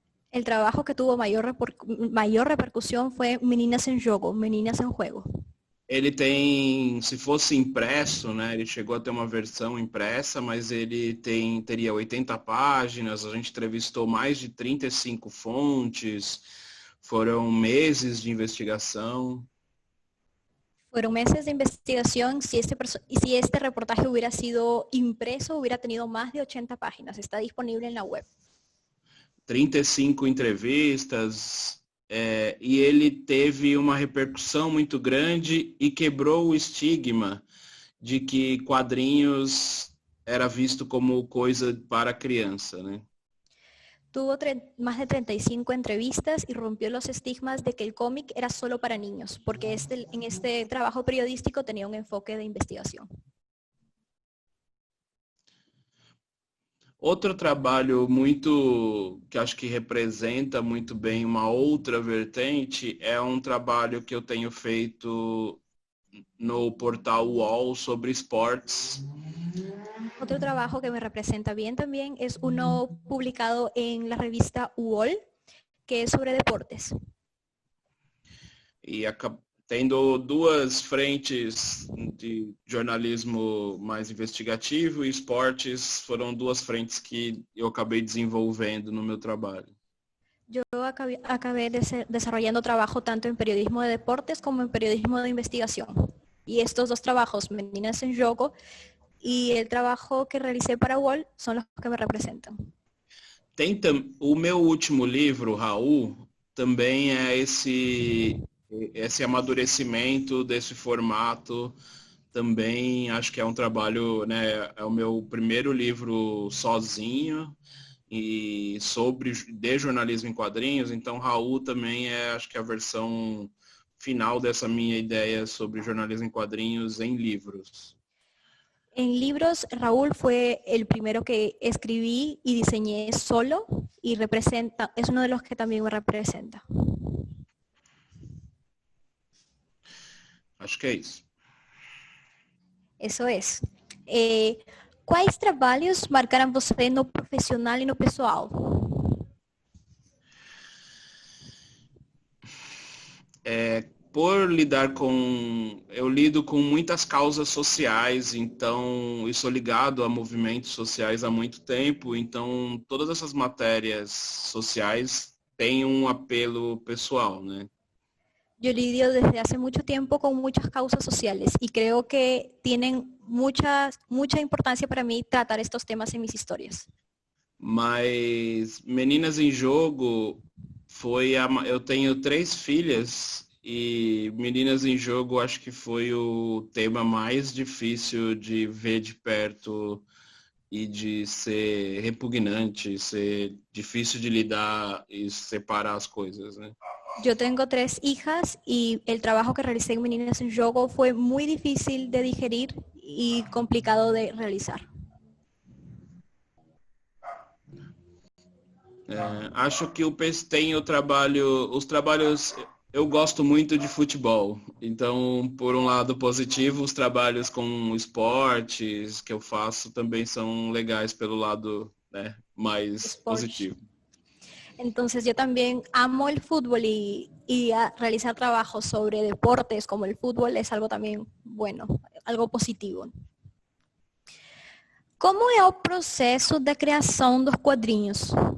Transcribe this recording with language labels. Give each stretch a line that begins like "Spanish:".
Spanish: El trabajo que tuvo mayor repercusión fue Meninas en Jogo, Meninas en Juego.
Portuguese: Ele tem, se fosse impresso, né, ele chegou a ter uma versão impressa, mas ele teria 80 páginas, a gente entrevistou mais de 35 fontes, foram meses de investigação.
Spanish: Fueron meses de investigación. Si este reportaje hubiera sido impreso, hubiera tenido más de 80 páginas. Está disponible en la web.
Portuguese: 35 entrevistas, e ele teve uma repercussão muito grande e quebrou o estigma de que quadrinhos era visto como coisa para criança, né?
Spanish: Tuvo más de 35 entrevistas y rompió los estigmas de que el cómic era solo para niños, porque en este trabajo periodístico tenía un enfoque de investigación.
Portuguese: Outro trabalho muito, que acho que representa muito bem uma outra vertente, é um trabalho que eu tenho feito no portal UOL sobre esportes.
Spanish: Otro trabajo que me representa bien también es uno publicado en la revista UOL, que es sobre deportes.
Portuguese: E tendo duas frentes de jornalismo mais investigativo e esportes, foram duas frentes que eu acabei desenvolvendo no meu trabalho.
Spanish: Yo acabé desarrollando trabajo tanto en periodismo de deportes como en periodismo de investigación. Y estos dos trabajos, Meninas en Jogo y el trabajo que realicé para UOL, son los que me representan.
Portuguese: O meu último livro, Raul, também é esse amadurecimento desse formato. Também acho que é um trabalho, né, é o meu primeiro livro sozinho e de jornalismo em quadrinhos, então Raul também acho que a versão final dessa minha ideia sobre jornalismo em quadrinhos em livros.
Spanish: En libros, Raúl fue el primero que escribí y diseñé solo y es uno de los que también me representa.
Portuguese: Acho que é isso.
Spanish: Eso es.
Portuguese: Quais trabalhos marcaram você no profissional e no pessoal? Por eu lido com muitas causas sociais, então eu sou ligado a movimentos sociais há muito tempo, então todas essas matérias sociais têm um apelo pessoal, né?
Spanish: Yo lidio desde hace mucho tiempo con muchas causas sociales y creo que tienen mucha importancia para mí tratar estos temas en mis historias.
Portuguese: Mas Meninas em Jogo eu tenho 3 filhas e Meninas em Jogo acho que foi o tema mais difícil de ver de perto e de ser repugnante, ser difícil de lidar e separar as coisas, né?
Spanish: Yo tengo 3 hijas y el trabajo que realicé en Meninas en Jogo fue muy difícil de digerir y complicado de realizar.
Portuguese: Acho que tem os trabalhos, eu gosto muito de futebol, então por um lado positivo, os trabalhos com esportes que eu faço também são legais pelo lado, né, mais positivo.
Spanish: Entonces yo también amo el fútbol y realizar trabajos sobre deportes como el fútbol es algo también bueno, algo positivo.
Portuguese: Como é o processo da criação dos quadrinhos?